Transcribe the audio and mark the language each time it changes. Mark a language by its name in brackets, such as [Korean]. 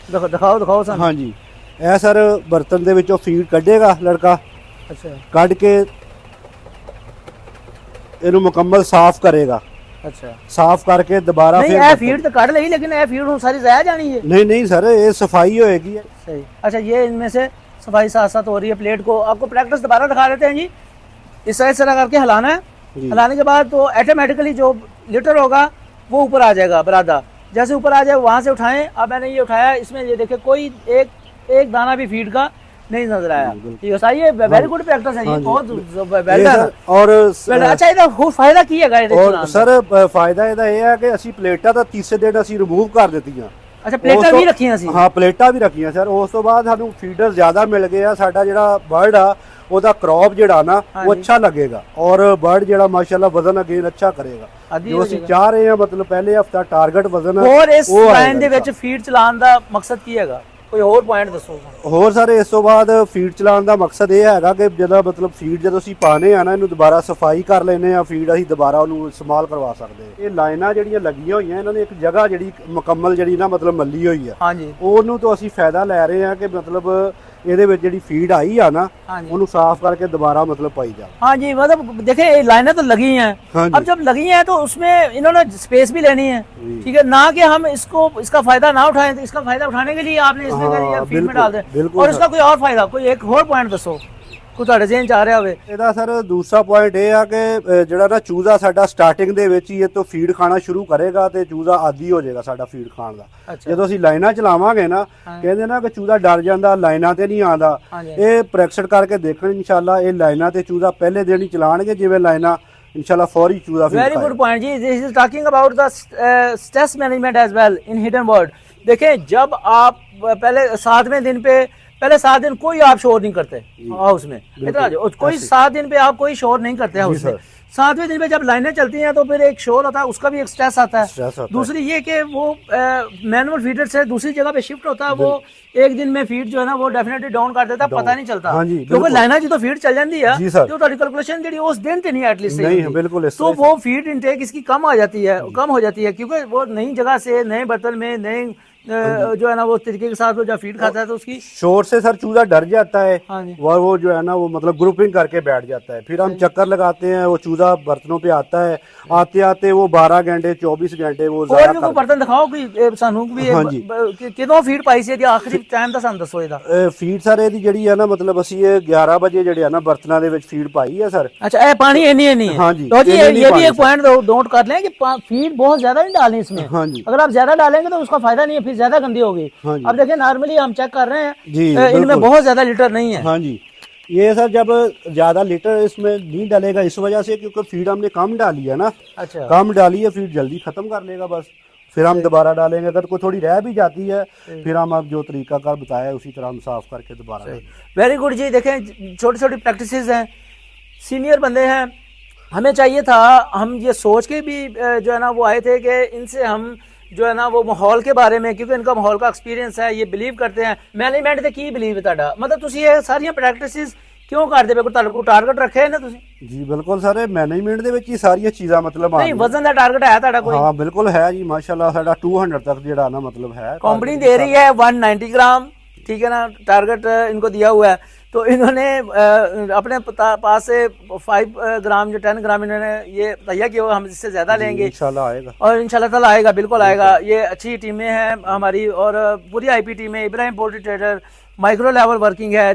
[Punjabi] ਦਿਖਾਓ ਸਾਨੂੰ. ਹਾਂਜੀ ਇਹ ਸਰ ਬਰਤਨ ਦੇ ਵਿੱਚੋਂ ਫੀਡ ਕੱਢੇਗਾ ਲੜਕਾ. ਅੱਛਾ. ਕੱਢ ਕੇ ਇਹਨੂੰ ਮੁਕੰਮਲ ਸਾਫ਼ ਕਰੇਗਾ. ਅੱਛਾ. ਸਾਫ਼ ਕਰਕੇ ਦੁਬਾਰਾ ਫਿਰ ਇਹ ਫੀਡ ਤਾਂ ਕੱਢ ਲਈ, लेकिन ਇਹ ਫੀਡ ਹੁਣ ਸਾਰੀ ਜ਼ਾਇਆ ਜਾਣੀ है? [Hindi] नहीं सर ये सफाई होएगी. सही. अच्छा ये इनमें से सफाई साथ साथ हो रही है. प्लेट को आपको प्रैक्टिस दोबारा दिखा देते हैं जी. इस तरह करके हिलाना है. हिलाने के बाद तो ऑटोमेटिकली जो लीटर होगा वो ऊपर आ जाएगा बरादा. जैसे ऊपर आ जाए वहां से उठाएं. अब मैंने ये उठाया, इसमें ये देखे कोई एक दाना भी फीड का नहीं नजर आया. ये सही है. [English] very good practice [Hindi] है ये, बहुत [English] Well done. [Hindi] और [Punjabi] अच्छा ਇਹਦਾ ਹੋਰ ਫਾਇਦਾ ਕੀ ਹੈਗਾ ਇਹਦੇ और सर फायदा ਇਹਦਾ ਇਹ ਹੈ ਕਿ ਅਸੀਂ ਪਲੇਟਾਂ ਤਾਂ ਤੀਸਰੇ ਦਿਨ ਅਸੀਂ ਰਿਮੂਵ ਕਰ ਦਿੱਤੀਆਂ. ਅੱਛਾ ਪਲੇਟਾਂ ਵੀ ਰੱਖੀਆਂ ਸੀ? ਹਾਂ ਪਲੇਟਾਂ ਵੀ ਰੱਖੀਆਂ ਸਰ. ਉਸ ਤੋਂ ਬਾਅਦ ਸਾਨੂੰ ਫੀਡਰ ਜ਼ਿਆਦਾ ਮਿਲ ਗਏ ਆ. ਸਾਡਾ ਜਿਹੜਾ ਬਰਡ ਆ ਉਹਦਾ ਕ੍ਰੌਪ ਜਿਹੜਾ ਨਾ ਉਹ ਅੱਛਾ ਲੱਗੇਗਾ ਔਰ ਬਰਡ ਜਿਹੜਾ ਮਾਸ਼ਾਅੱਲਾ ਵਜ਼ਨ ਅਗੇਨ ਅੱਛਾ ਕਰੇਗਾ. ਜੋ ਅਸੀਂ ਚਾਹ ਰਹੇ ਹਾਂ ਮਤਲਬ ਪਹਿਲੇ ਹਫਤਾ ਟਾਰਗੇਟ ਵਜ਼ਨ. ਹੋਰ ਇਸ ਲਾਈਨ ਦੇ ਵਿੱਚ ਫੀਡ ਚਲਾਉਣ ਦਾ ਮਕਸਦ ਕੀ ਹੈਗਾ? ਕੋਈ ਹੋਰ ਪੁਆਇੰਟ ਦੱਸੋ. ਹੋਰ ਸਰ ਇਸ ਤੋਂ ਬਾਅਦ ਫੀਡ ਚਲਾਉਣ ਦਾ ਮਕਸਦ ਇਹ ਹੈਗਾ ਕਿ ਜਦੋਂ ਮਤਲਬ ਫੀਡ ਜਦੋਂ ਅਸੀਂ ਪਾਣੇ ਆ ਨਾ ਇਹਨੂੰ ਦੁਬਾਰਾ ਸਫਾਈ ਕਰ ਲੈਨੇ ਆ. ਫੀਡ ਅਸੀਂ ਦੁਬਾਰਾ ਉਹਨੂੰ ਇਸਤੇਮਾਲ ਕਰਵਾ ਸਕਦੇ. ਇਹ ਲਾਈਨਾਂ ਜਿਹੜੀਆਂ ਲੱਗੀਆਂ ਹੋਈਆਂ ਇਹਨਾਂ ਨੇ ਇੱਕ ਜਗ੍ਹਾ ਜਿਹੜੀ ਮੁਕੰਮਲ ਜਿਹੜੀ ਨਾ ਮਤਲਬ ਮੱਲੀ ਹੋਈ ਆ. ਹਾਂਜੀ. ਉਹਨੂੰ ਤੋਂ ਅਸੀਂ ਫਾਇਦਾ ਲੈ ਰਹੇ ਆ ਕਿ ਮਤਲਬ ਇਹਦੇ ਵਿੱਚ ਜਿਹੜੀ ਫੀਡ ਆਈ ਆ ਨਾ ਉਹਨੂੰ ਸਾਫ਼ [Hindi] करके दोबारा मतलब पाई जाए. हाँ जी मतलब देखे लाइनें तो लगी हैं. अब जब लगी हैं तो उसमें इन्होंने स्पेस भी लेनी है. ठीक है ना कि हम इसका फायदा ना उठाएं. तो इसका फायदा उठाने के लिए आपने इसमें फीड में डाल दें. और इसका कोई और फायदा कोई एक और पॉइंट दसो [Punjabi] ਕੋਈ ਤੁਹਾਡੇ ਜ਼ਿਹਨ ਚ ਆ ਰਿਹਾ ਹੋਵੇ. ਇਹਦਾ ਸਰ ਦੂਸਰਾ ਪੁਆਇੰਟ ਇਹ ਆ ਕਿ ਜਿਹੜਾ ਨਾ ਚੂਜ਼ਾ ਸਾਡਾ ਸਟਾਰਟਿੰਗ ਦੇ ਵਿੱਚ ਹੀ ਇਹ ਤੋਂ ਫੀਡ ਖਾਣਾ ਸ਼ੁਰੂ ਕਰੇਗਾ ਤੇ ਚੂਜ਼ਾ ਆਦੀ ਹੋ ਜਾਏਗਾ ਸਾਡਾ ਫੀਡ ਖਾਣ ਦਾ. ਜਦੋਂ ਅਸੀਂ ਲਾਈਨਾਂ ਚਲਾਵਾਂਗੇ ਨਾ ਕਹਿੰਦੇ ਨਾ ਕਿ ਚੂਜ਼ਾ ਡਰ ਜਾਂਦਾ ਲਾਈਨਾਂ ਤੇ ਨਹੀਂ ਆਉਂਦਾ. ਇਹ ਪ੍ਰੈਕਟਿਸ ਕਰਕੇ ਦੇਖਣ ਇਨਸ਼ਾਅੱਲਾ ਇਹ ਲਾਈਨਾਂ ਤੇ ਚੂਜ਼ਾ ਪਹਿਲੇ ਦਿਨ ਹੀ ਚਲਾਣਗੇ ਜਿਵੇਂ ਲਾਈਨਾਂ [Hindi] इंशाल्लाह फौरी चूजा. [English] very good point [Hindi] ji. [English] This is talking about the stress management as well in hidden word. [Hindi] देखें जब आप पहले 7वें दिन पे पहले 7 दिन कोई आप शोर नहीं करते हाउस में. इतना कोई 7 दिन पे आप कोई शोर नहीं करते हाउस में. 7वें दिन पे जब लाइनें चलती हैं तो फिर एक शोर होता है, उसका भी एक स्ट्रेस आता है. दूसरी ये कि वो मैनुअल फीडर से दूसरी जगह पे शिफ्ट होता है. वो एक दिन में फीड जो है ना वो डेफिनेटली डाउन कर देता है, पता नहीं चलता क्योंकि लाइना जी तो फीड चल जाती है जो ਤੁਹਾਡੀ कैलकुलेशन जी उस दिन से नहीं एटलीस्ट नहीं बिल्कुल. तो वो फीड इनटेक इसकी कम आ जाती है, कम हो जाती है क्योंकि वो नई जगह से नए बर्तन में नए जो है ना वो तरीके के साथ वो जब फीड खाता है तो उसकी शोर से सर चूजा डर जाता है हाँ जी और वो जो है ना वो मतलब ग्रुपिंग करके बैठ जाता है। फिर हम चक्कर लगाते हैं, वो चूजा बर्तनों पे आता है, आते आते वो 12 घंटे 24 घंटे वो और भी कोई बर्तन दिखाओ कि सानू भी हाँ जी। [Punjabi] कितों फीड पाई सी आखिरी टाइम ਦਾ ਸਾਨੂੰ ਦੱਸੋ ਇਹਦਾ ਫੀਡ ਸਰ ਇਹਦੀ ਜਿਹੜੀ ਹੈ ਨਾ ਮਤਲਬ ਅਸੀਂ ਇਹ 11 ਵਜੇ ਜਿਹੜੇ ਆ ਨਾ ਬਰਤਨਾਂ ਦੇ ਵਿੱਚ ਫੀਡ ਪਾਈ ਹੈ ਸਰ। [Hindi] अच्छा ये पानी नहीं है हाँ जी, तो जी ये ये भी पानी एक पॉइंट नोट कर लें कि फीड बहुत ज्यादा नहीं डालें इसमें। हाँ जी अगर आप ज्यादा डालेंगे तो उसका फायदा नहीं है, फिर ज्यादा गंदी होगी। हाँ जी। अब देखिए नॉर्मली हम चेक कर रहे हैं जी इनमें बहुत ज्यादा लीटर नहीं है। हाँ जी ये सर जब ज्यादा लीटर इसमें नहीं डालेगा इस वजह से क्योंकि फीड हमने कम डाली है ना, अच्छा कम डाली है फीड जल्दी खत्म कर लेगा बस। फिर हम दोबारा डालेंगे, अगर कोई थोड़ी रह भी जाती है फिर हम अब जो तरीका कार बताया उसी तरह हम साफ करके दोबारा। [English] very good [Hindi] जी। देखें छोटी छोटी प्रैक्टिसेस हैं, सीनियर बंदे हैं, हमें चाहिए था, हम ये सोच के भी जो है ना वो आए थे कि इनसे हम जो है ना वो माहौल के बारे में, क्योंकि इनका माहौल का एक्सपीरियंस है, ये बिलीव करते हैं। [Punjabi] मैनेजमेंट ते की बिलीव है ਤੁਹਾਡਾ, मतलब ਤੁਸੀਂ ਇਹ ਸਾਰੀਆਂ ਪ੍ਰੈਕਟਿਸਿਸ ਕਿਉਂ ਕਰਦੇ ਪਏ? ਕੋਈ ਕੋਈ ਟਾਰਗੇਟ ਰੱਖਿਆ ਹੈ ਨਾ ਤੁਸੀਂ? ਜੀ ਬਿਲਕੁਲ ਸਰ ਮੈਨੇਜਮੈਂਟ ਦੇ ਵਿੱਚ ਹੀ ਸਾਰੀਆਂ ਚੀਜ਼ਾਂ ਮਤਲਬ ਨਹੀਂ ਵਜ਼ਨ ਦਾ ਟਾਰਗੇਟ ਹੈ ਤੁਹਾਡਾ ਕੋਈ? ਹਾਂ ਬਿਲਕੁਲ ਹੈ ਜੀ ਮਾਸ਼ਾਅੱਲਾ ਸਾਡਾ 200 ਤੱਕ ਜਿਹੜਾ ਨਾ मतलब है। [Hindi] कंपनी दे रही है 190 ग्राम, ठीक है ना, टारगेट इनको दिया हुआ है। तो इन्होंने अपने पास से 5 ग्राम जो 10 ग्राम इन्होंने ये तैयार किया हुआ, हम इससे ज्यादा लेंगे इंशाल्लाह आएगा और इंशाल्लाह ताला आएगा, बिल्कुल आएगा। ये अच्छी टीमें हैं हमारी और पूरी आईपी टीमें, Ibrahim poultry trader micro level working है।